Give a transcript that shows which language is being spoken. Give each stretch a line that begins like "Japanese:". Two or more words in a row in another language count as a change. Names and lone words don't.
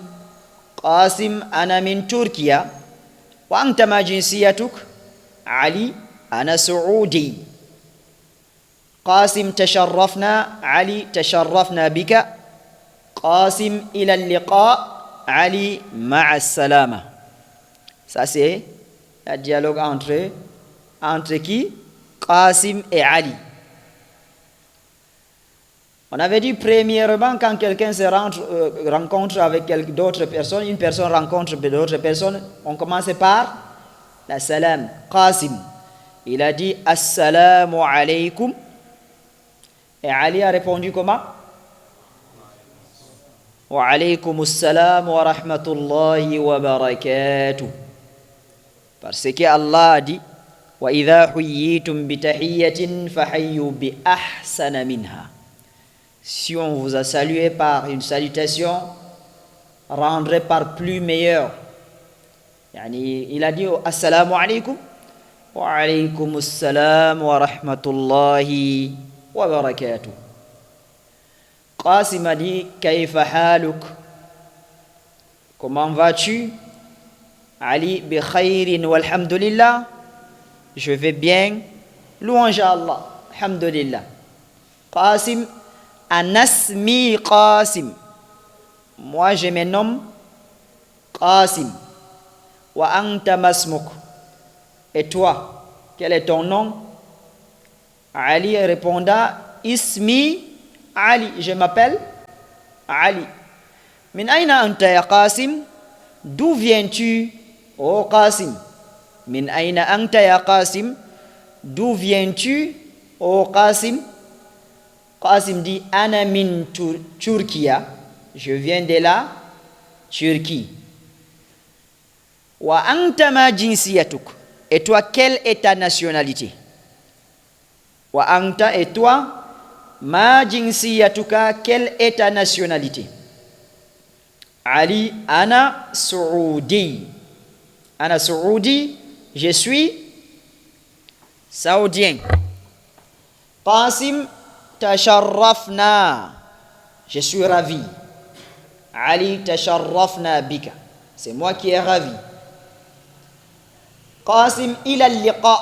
Arabic: قاسم. أنا من تركيا. وأنت ما جنسيتك؟ علي. أنا سعودي. قاسم. تشرفنا. علي. تشرفنا بك. قاسم. إلى اللقاء. علي. مع السلامة.
French: Ça c'est le dialogue entre qui? Qasim et Ali. On avait dit premièrement, quand quelqu'un se rencontre avec d'autres personnes, une personne rencontre d'autres personnes, on commence par la salam. Qasim, il a dit
Arabic: السلام عليكم.
French: Et Ali a répondu comment?
Arabic: وعليكم السلام ورحمة الله وبركاته.
French: Parce que Allah a dit
Arabic: وإذا حييتم بتحية فحيوا بأحسن منها.
French: Si on vous a salué par une salutation, rendrez par plus meilleur. Il a dit
Arabic: السلام عليكم وعليكم السلام ورحمة الله وبركاته.
French: Qasim a dit
Arabic: كيف حالك?
French: Comment vas-tu?
Arabic: Ali بخير والحمد لله.
French: Je vais bien, louange à Allah, alhamdulillah. Qasim. Anasmi Qasim. Moi je me nomme Qasim.
Arabic: وأنت ما اسمك.
French: Et toi, quel est ton nom? Ali répondra Ismi Ali. Je m'appelle Ali.
Arabic: من أين أنت يا قاسم?
French: D'où viens-tu,
Arabic: oh Qasim? من أين أنت يا قاسم?
French: D'où viens-tu, oh Qasim?
Arabic: Qasim dit أنا من تركيا.
French: Je viens de la Turquie.
Arabic: وأنت ما جنسيتك.
French: Et toi, quelle est ta nationalité?
Arabic: وأنت,
French: et toi,
Arabic: ما جنسيتك,
French: quelle est ta nationalité?
Arabic: Ali. أنا سعودي. أنا سعودي.
French: Je suis saoudien. Qasim. Tasharrafna. Je suis ravi. Ali.
Arabic: تشرفنا بك.
French: C'est moi qui est ravi. Qasim.
Arabic: إلى اللقاء.